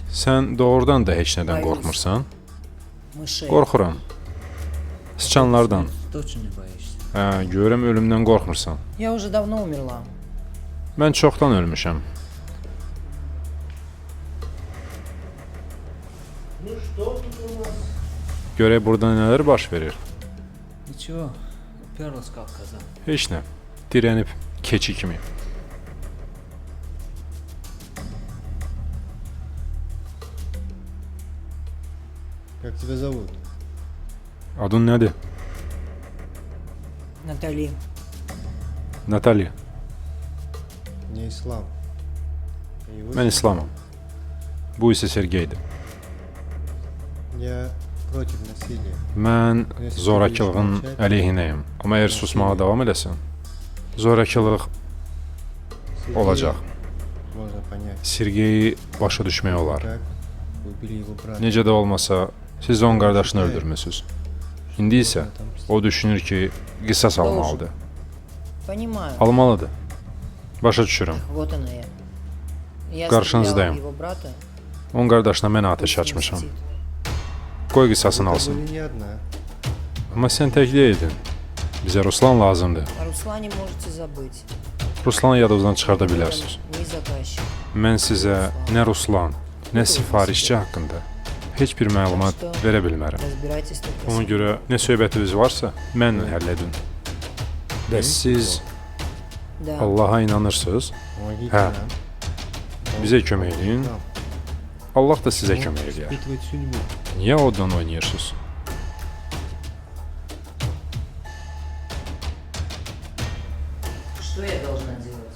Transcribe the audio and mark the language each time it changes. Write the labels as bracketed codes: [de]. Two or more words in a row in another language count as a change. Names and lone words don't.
[az] Sən doğrudan da heç nədən qorxmursan? [ru] Мышей. [az] Qorxuram. Sıçanlardan. [ru] Точно не боишься. [az] Hə, görürəm ölümdən qorxmursan. [ru] Я уже давно умерла. [az] Mən çoxdan ölmüşəm. Görək burada nələr baş verir? [ru] Ничего, уперлась как коза. [az] Heç nə. Dirənib keçi kimi. [ru] Как тебя зовут? [az] Adın nədir? [ru] Натали. Natalya. Не ислам. [az] Mən İslamam. Bu isə Sergeydir. [ru] Я против насилия. [az] Mən zorakılığın əleyhinəyəm. Amma əgər susmağa davam eləsən, zorakılıq olacaq. [ru] Можно понять, [az] Sergeyi başa düşmək olar. [ru] как убили его брата. [az] Necə də olmasa, siz onun qardaşını öldürmüsünüz. İndi isə o düşünür ki, qisas almalıdır. [ru] Понимаю. [az] Almalıdır. Başa düşürəm. [ru] Вот она я. Я [az] Qarşınızdayım. [ru] стреляла в его брата. [az] Onun qardaşına mən atəş [ru] Пусть [az] açmışam. [ru] мстит. [az] Qoy qisasını [ru] Вы [az] alsın. [ru] были не одна. [az] Amma sən tək deyildin. Bizə Ruslan lazımdır. [ru] О Руслане можете забыть. [az] Ruslanı yadınızdan çıxarda bilərsiniz. [ru] Не заказчик. [az] Mən sizə nə Ruslan, nə sifarişçi haqqında heç bir məlumat verə bilmərəm. [ru] Разбирайтесь только [az] Ona [ru] сами. [az] görə nə söhbətiniz varsa, mənlə həll edin. Və siz [ru] Да. [az] Allaha inanırsınız, [ru] Помогите Ха. нам. [az] bizə kömək edin. [ru] Нам. [az] Allah da sizə kömək edər. [ru] Испытывать судьбу. [az] Niyə oddan oynayırsınız? [ru] Что я должна делать?